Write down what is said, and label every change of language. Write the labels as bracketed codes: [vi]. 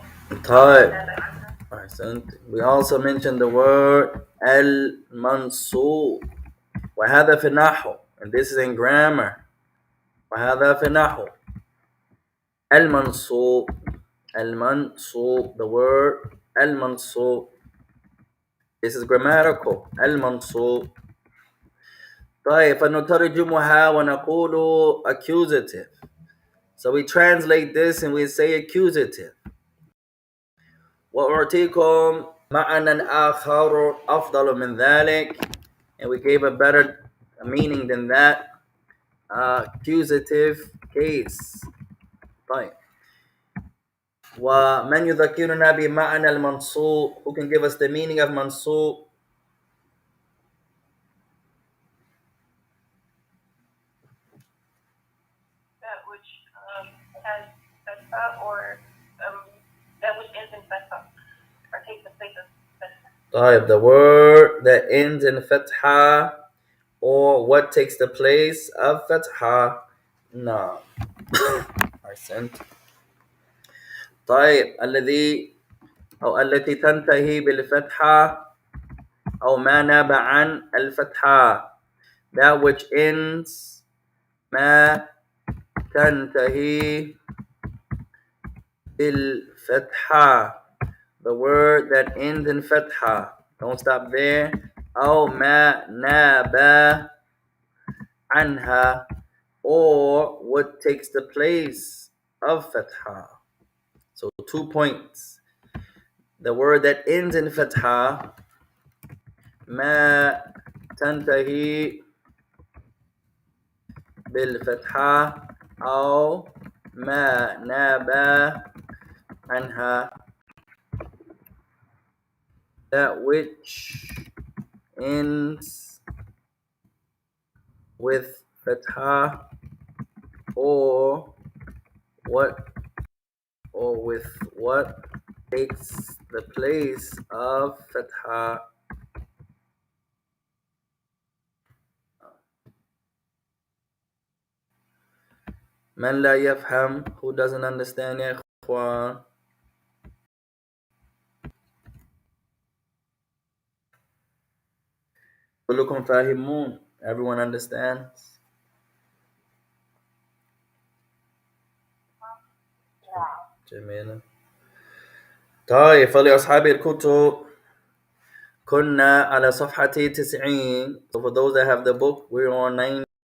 [en] طيب, we also mentioned the word المنصوب. [ar] وهذا في النحو, [en] and this is in grammar. [ar] وهذا في النحو. المنصوب. [en] المنصوب, the word المنصوب. This is grammatical. المنصوب. [ar] طيب, فنترجمها ونقول accusative. [en] So we translate this and we say accusative. [ar] وأعطيكم معنى آخر أفضل من ذلك. [en] And we gave a better meaning than that accusative case. [ar] طيب. ومن يذكرنا بمعنى المنصوب? [en] Who can give us the meaning of منصوب? That which has fatha or that which ends in fatha or takes the place of fatha. طيب, the word that ends in fatha or what takes the place of fatha. No. [ar] أحسنت. طيب, الذي أو التي تنتهي بالفتحة أو ما ناب عن الفتحة. [en] That which ends [ar] ما تنتهي بالفتحة. [en] The word that ends in fatha. Don't stop there. [ar] أو ما ناب عنها, [en] or what takes the place of fatha. So 2 points. The word that ends in fatha, [ar] ما تنتهي بالفتحة أو ما ناب عنها. [en] That which ends with fatha or what with what takes the place of fatha. [ar] من لا يفهم, [en] who doesn't understand [ar] يا إخوان. كلكم فاهمون, [en] everyone understands. [ar] جميل. طيب, فلأصحاب الكتب كنا على صفحة 90. [en] So for those that have the book, we're on 90.